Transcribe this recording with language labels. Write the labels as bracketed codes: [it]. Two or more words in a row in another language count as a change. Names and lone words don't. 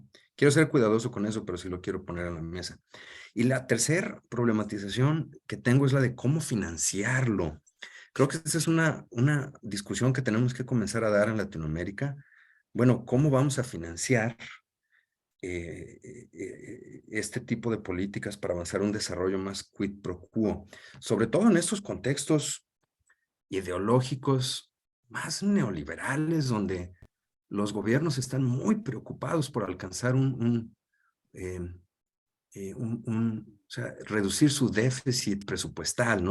[es] Quiero ser cuidadoso con eso, pero sí lo quiero poner en la mesa. Y la tercera problematización que tengo es la de cómo financiarlo. Creo que esta es una discusión que tenemos que comenzar a dar en Latinoamérica. Bueno, ¿cómo vamos a financiar este tipo de políticas para avanzar un desarrollo más [la] quid pro quo? [es] Sobre todo en estos contextos ideológicos más neoliberales, donde los gobiernos están muy preocupados por alcanzar o sea, reducir su déficit presupuestal, ¿no?